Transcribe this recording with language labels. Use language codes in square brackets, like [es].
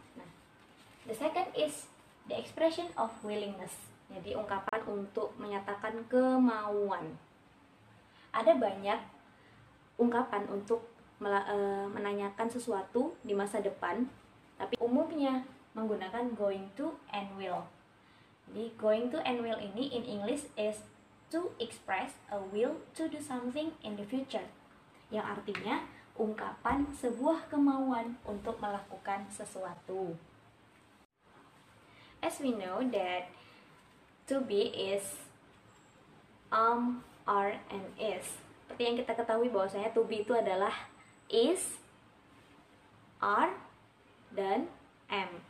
[en] Nah, the second is the expression of willingness. [id] Jadi ungkapan untuk menyatakan kemauan. Ada banyak ungkapan untuk menanyakan sesuatu di masa depan, tapi umumnya menggunakan going to and will. [en] Jadi going to and will ini in English is to express a will to do something in the future, [id] yang artinya ungkapan sebuah kemauan untuk melakukan sesuatu. [en] As we know that to be is are, and is. [id] Seperti yang kita ketahui bahwasanya to be itu adalah is, are, dan am.